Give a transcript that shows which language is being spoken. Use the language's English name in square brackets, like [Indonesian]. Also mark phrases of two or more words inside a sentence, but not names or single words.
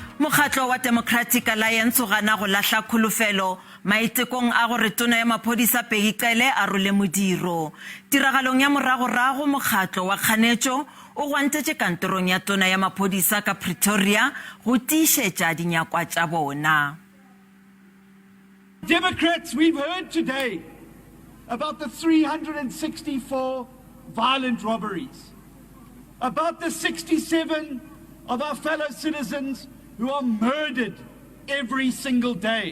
[Northern Sotho] Mokgatlo wa Democratic Alliance o gana go lahla kholofelo maitekong a gore tona ya maphodisa Bheki Cele a role modiro. Tiragalong ya moragorago mokgatlo wa kganetso o gwantetse kantorong ya tona ya maphodisa ka Pretoria go tiisetsa dinyakwa tsa bona. [English] Democrats, we've heard today about the 364 violent robberies, about the 67 of our fellow citizens who are murdered every single day.